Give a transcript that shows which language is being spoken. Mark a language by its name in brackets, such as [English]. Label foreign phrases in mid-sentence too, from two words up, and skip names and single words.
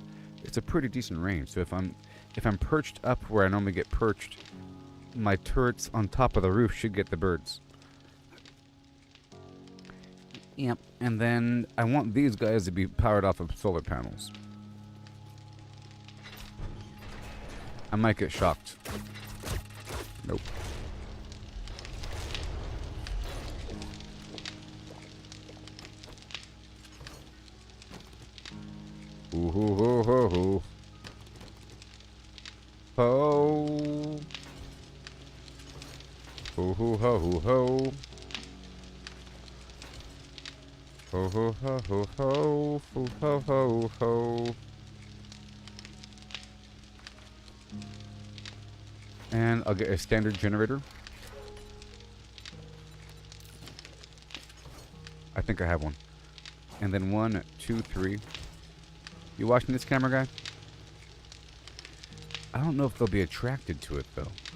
[English] It's a pretty decent range. So if I'm perched up where I normally get perched, my turrets on top of the roof should get the birds. Yep. And then I want these guys to be powered off of solar panels. I might get shocked. Nope. Ooh hoo hoo hoo hoo. Ho. Ho ho ho ho ho. Ho ho ho ho ho. Ho ho ho ho. And I'll get a standard generator. I think I have one. And then 1, 2, 3. You watching this, camera guy? I don't know if they'll be attracted to it, though.